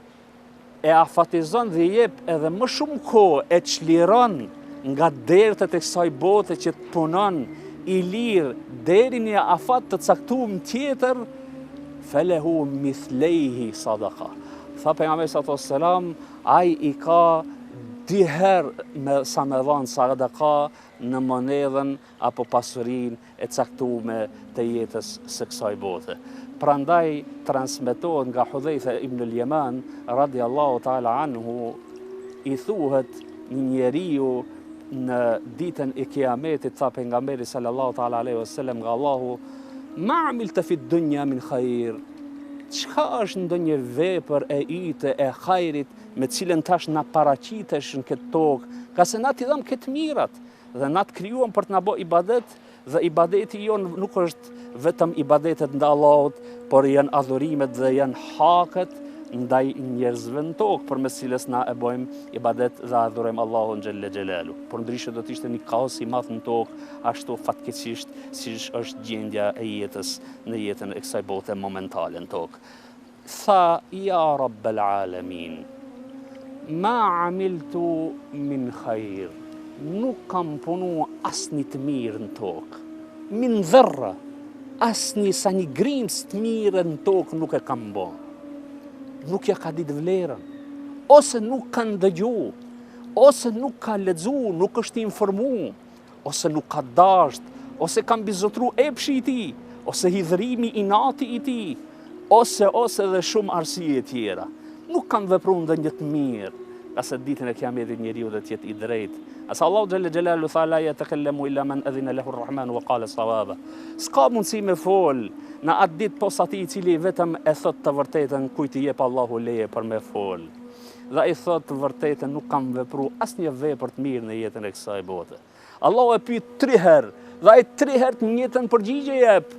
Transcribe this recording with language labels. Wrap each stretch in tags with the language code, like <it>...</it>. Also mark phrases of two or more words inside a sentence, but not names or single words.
<sq>e afatizon dhe jep edhe më shumë kohë, e çliron nga dertet e kësaj bote që të punon i lirë deri në afat të caktuar tjetër,</sq> <ar>فله مثليه صدقة.</ar> <sq>Tha pejgamberi</sq> <ar>صلى الله عليه وسلم,</ar> <sq>ai i ka 2 herë sa me dhanë sadaka në monedhën apo pasurinë e caktuar të jetës së kësaj bote. Prandaj transmetohet nga Hudhaifa ibn al-Yaman</sq> <ar>رضي الله تعالى عنه,</ar> <sq>i thuhet një njeriu në ditën e Kiametit, tha pejgamberi</sq> <ar>صلى الله تعالى عليه وسلم</ar> <sq>nga Allahu,</sq> <ar>ما عملت في الدنيا من خير,</ar> <sq>çka është ndonjë vepër e yte e hajrit me cilën tash na paraqitesh në këtë tokë, ka se na t'i dham këtë mirat dhe na të krijuam për të na bë ibadet, dhe ibadeti jon nuk është vetëm ibadetet ndaj Allahut, por janë adhurimet dhe janë haket ndaj njerëzve në tokë, përmes cilës na e bëjmë ibadet dhe adhurojmë Allahun</sq> <ar>جل جلاله.</ar> <sq>Por ndryshe do të ishte një kaos i madh në tokë, ashtu fatkeqësisht siç është gjendja e jetës në jetën e kësaj bote momentale në tokë.</sq> <ar>Tha, يا رب العالمين، ما عملت من خير,</ar> <sq>nuk kam punu asnjë të mirë në tokë,</sq> <ar>من ذرة,</ar> <sq>asnjë sa një grimës të mirë në tokë nuk e kam bërë. Nuk ja ka ditë vlerën, ose nuk ka ndëgju, ose nuk ka lexu, nuk është informu, ose nuk ka dasht, ose ka mbizotru epshi i tij, ose hidhrimi i nati i tij, ose dhe shumë arsye tjera. Nuk kanë vepruar ndonjë të mirë, qase ditën e Kiametit njeriu do të jetë i drejtë. Asa Allahu</sq> <ar>جل جلاله</ar> <sq>tha,</sq> <ar>لا يتكلم إلا من أذن له الرحمن وقال صوابا.</ar> <sq>S'ka mundësi me fol në atë ditë posa atij i cili vetëm e thot të vërtetën, kujt i jep Allahu leje për me fol. Dhe i thot të vërtetën, nuk kam vepruar asnjë vepër të mirë në jetën e kësaj bote. Allahu e pyet 3 herë, dhe ai 3 herë të njëjtën përgjigje jep.</sq>